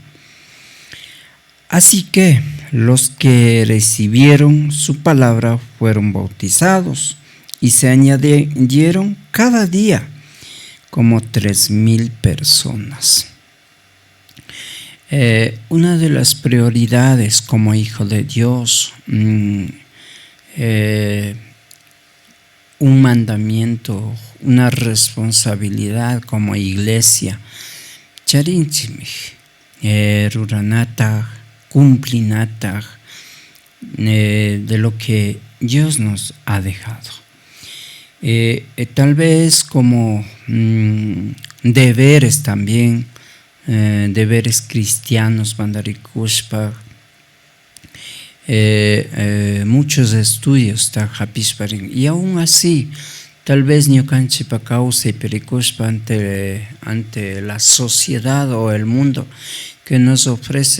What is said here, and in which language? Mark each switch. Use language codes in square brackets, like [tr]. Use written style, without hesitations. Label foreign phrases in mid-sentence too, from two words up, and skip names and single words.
[es] Así que los que recibieron su palabra fueron bautizados y se añadieron cada día como 3,000 personas. Una de las prioridades como hijo de Dios, un mandamiento, una responsabilidad como iglesia, [qu] charinchimij, ruranata, cumplinata, [es] de lo que Dios nos ha dejado. Tal vez como deberes también, deberes cristianos, bandarikushpa, muchos estudios y aún así tal vez [qu] ñukanchipa causa y perikushpa [es] ante la sociedad o el mundo que nos ofrece.